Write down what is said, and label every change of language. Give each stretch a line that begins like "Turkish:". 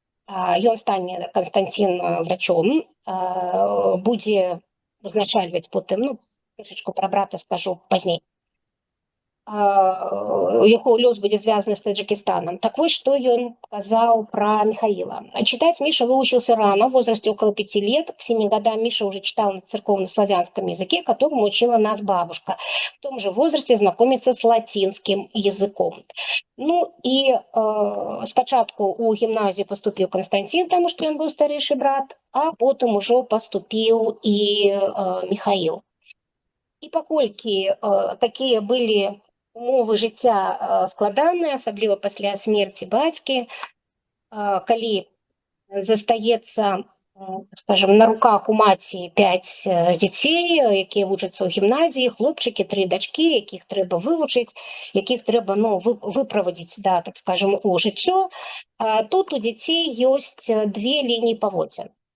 Belarusian: Ён стане, Канстантин, врачом, будзе узначальваць потым, ну, трошечку пра брата скажу пазней. яго лёс будзе звязаны з Таджикістанам. Так вось што ён казаў пра Михаила.
Russian: Читать Миша выучился рано, в возрасте около 5 лет. К 7 годам Миша уже читал на церковно-славянском языке, которому учила нас бабушка. В том же возрасте знакомиться с латинским языком.
Belarusian: Ну і спачатку у гімназію паступіў Константин, таму што ён быў старэйшы брат, а потым ужо паступіў і Михаил. І паколькі такія былі умовы жыцця складаныя, асабліва пасля смерці бацькі, калі застаецца, скажем, на руках у маці 5 дзяцей, якія вучацца ў гімназіі, хлопчыкі, 3 дачкі, якіх трэба вывучыць, якіх трэба выправадзіць, да, так скажем, у жыццё, тут у дзяцей ёсць 2 лініі паводзін.